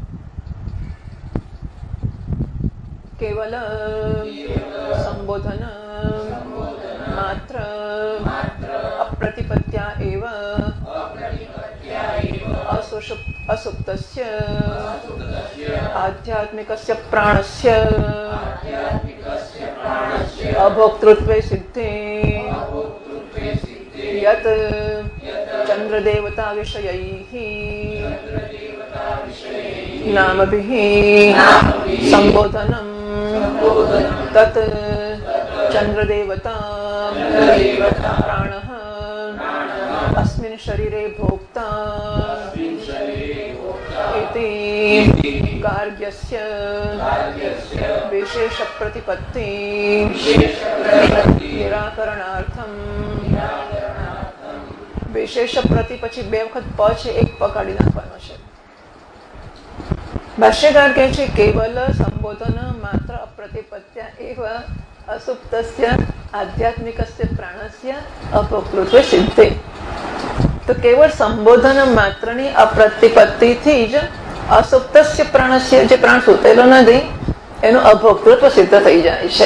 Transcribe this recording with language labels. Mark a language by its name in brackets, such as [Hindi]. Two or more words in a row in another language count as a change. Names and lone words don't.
[Sanskrit] केवल संबोधन मात्र अप्रतिपत्या एव असुप्तस्य आध्यात्मिकस्य प्राणस्य अभोक्तृत्वे सिद्धे यत चंद्रदेवता विषयैः नामभिः संबोधनम तत चंद्रदेवता प्राणः अस्मिन् शरीरे भोक्ता इति कार्यस्य विशेष प्रतिपत्ति निराकरणार्थम विशेष प्रति [Gujarati] પછી બે વખત પ છે, એક પ કાઢી નાખવાનો છે. ભાષ્યકાર કહે છે [Sanskrit] केवल संबोधन मात्र अप्रतिपत्या एव असुप्तस्य आध्यात्मिकस्य प्राणस्य अपकृत्वे सिद्धे. [Gujarati] તો કેવળ સંબોધન માત્રની અપ્રતિપત્તિથી જ [Sanskrit] असुप्तस्य प्राणस्य, [Gujarati] જે પ્રાણ સૂતેલો નથી, એનું અભોક્તૃત્વ સિદ્ધ થઈ જાય છે.